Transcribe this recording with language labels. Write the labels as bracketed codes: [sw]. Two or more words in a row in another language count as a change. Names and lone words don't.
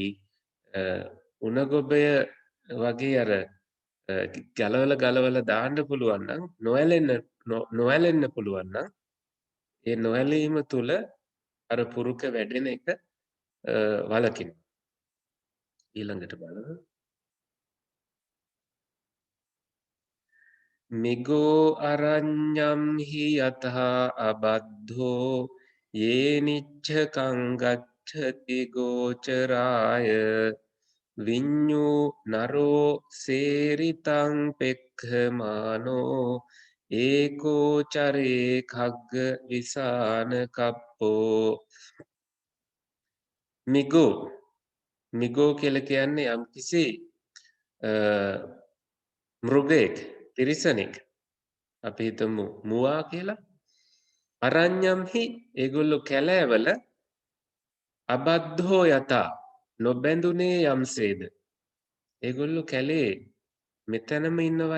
[si] උණ ගොබය වගේ අර ගලවලා දාන්න පුළුවන් නම් නොඇලෙන්න පුළුවන් නම් ඒ නොඇලීම තුල අර පුරුක වැඩෙන එක වලකිනවා. ඊළඟට බලමු. [pi] මිගෝ අරඤ්ඤම්හි යතහා අබද්ධෝ යේනිච්ඡකං ගච්ඡති ගෝචරාය විඤ්ඤූ නරෝ සේරිතං පෙක්ඛමානෝ ඒකෝ චරේ khagga විසාන කප්පෝ මිගෝ [si] කියලා කියන්නේ යම්කිසි මෘගයෙක් තිරිසනෙක් අපි හිතමු මුවා කියලා අරඤ්ඤම්හි ඒගොල්ලෝ කැලෑවල [pi] අබද්ධෝ යතා [si] නොබැඳුනේ යම්සේද ඒගොල්ලෝ කැලේ මෙතනම ඉන්නවයි